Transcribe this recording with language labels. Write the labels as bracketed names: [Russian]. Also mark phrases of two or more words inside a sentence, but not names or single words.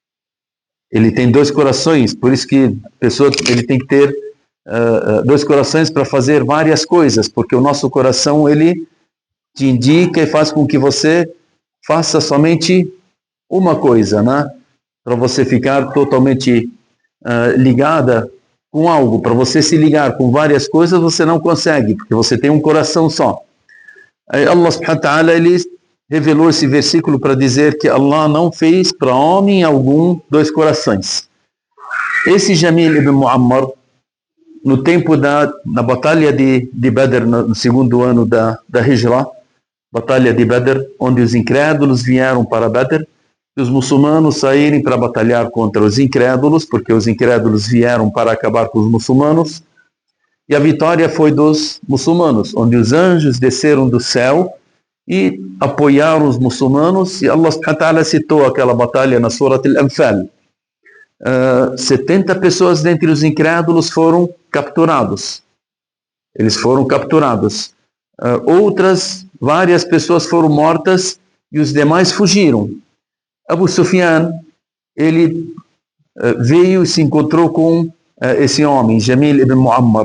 [Portuguese] Ele tem dois corações, por isso que a pessoa ele tem que ter dois corações para fazer várias coisas, porque o nosso coração ele te indica e faz com que você faça somente uma coisa, né? Para você ficar totalmente ligada com algo. Para você se ligar com várias coisas, você não consegue, porque você tem um coração só. Aí [Arabic] الله سبحانه وتعالى [Portuguese] ele revelou esse versículo para dizer que Allah não fez para homem algum dois corações. Esse Jamil ibn Muammar, no tempo na batalha de Badr, no segundo ano da Hijra, batalha de Badr, onde os incrédulos vieram para Badr, e os muçulmanos saírem para batalhar contra os incrédulos, porque os incrédulos vieram para acabar com os muçulmanos, e a vitória foi dos muçulmanos, onde os anjos desceram do céu e apoiaram os muçulmanos, e [Arabic] الله سبحانه وتعالى [Portuguese] citou aquela batalha na Surat Al-Anfal. 70 pessoas dentre os incrédulos foram capturados. Eles foram capturados. Várias pessoas foram mortas e os demais fugiram. Abu Sufyan, ele veio e se encontrou com esse homem, Jamil ibn Muammar.